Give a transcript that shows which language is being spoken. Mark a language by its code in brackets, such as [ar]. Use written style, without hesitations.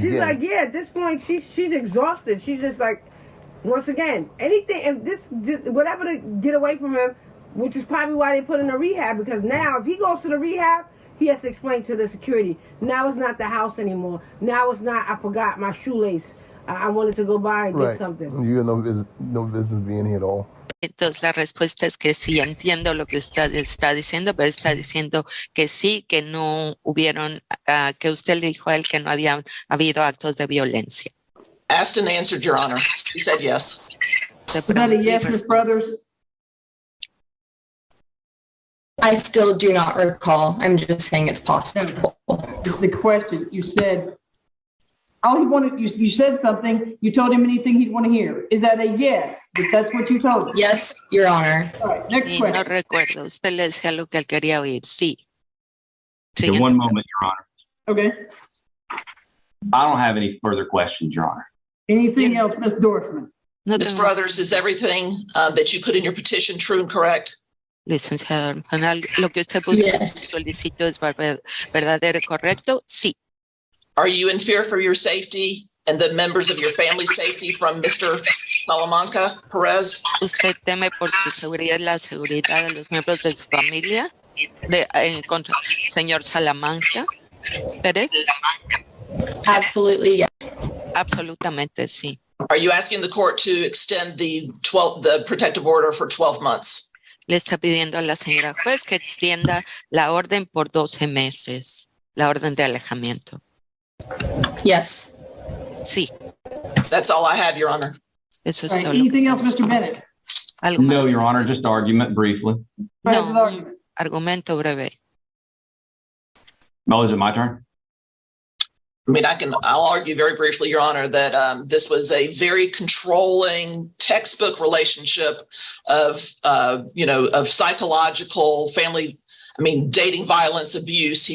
[en] she's like, yeah, at this point she's exhausted. She's just like, once again, anything, and this just whatever to get away from him, which is probably why they put him in a rehab, because now if he goes to the rehab, he has to explain to the security. Now it's not the house anymore. Now it's not, I forgot my shoelace. I wanted to go by and get something. You have no business being here at all. [es] Entonces la respuesta es que sí, entiendo lo que usted está diciendo, pero está diciendo que sí, que no hubieron, que usted le dijo a él que no había habido actos de violencia. [en] Asked and answered, Your Honor. He said yes. Is that a yes, Ms. Brothers? I still do not recall. I'm just saying it's possible. The question, you said, all he wanted, you said something, you told him anything he'd want to hear. Is that a yes? If that's what you told him? Yes, Your Honor. All right, next question. [es] No recuerdo, usted le decía lo que él quería oír, sí. [en] So one moment, Your Honor. Okay. I don't have any further questions, Your Honor. Anything else, Ms. Dorfman? No Ms. Brothers, is everything that you put in your petition true and correct? [es] Licenciado, lo que usted puso en su solicito es verdadero y correcto, sí. [en] Are you in fear for your safety and the members of your family's safety from Mr. Salamanca Perez? [es] ¿Usted teme por su seguridad y la seguridad de los miembros de su familia? Contra señor Salamanca Pérez? [en] Absolutely, yes. [es] Absolutamente, sí. [en] Are you asking the court to extend the protective order for 12 months? [es] Le está pidiendo a la señora juez que extienda la orden por 12 meses, la orden de alejamiento. [en] Yes. [es] Sí. [en] That's all I have, Your Honor. [es] Eso es [en] Right. [es] todo. [en] Anything else, Mr. Bennett? No, Your Honor, just argument briefly. [es] No, argumento breve. [en] Oh, is it my turn? I mean, I'll argue very briefly, Your Honor, that this was a very controlling textbook relationship of psychological family, dating violence, abuse.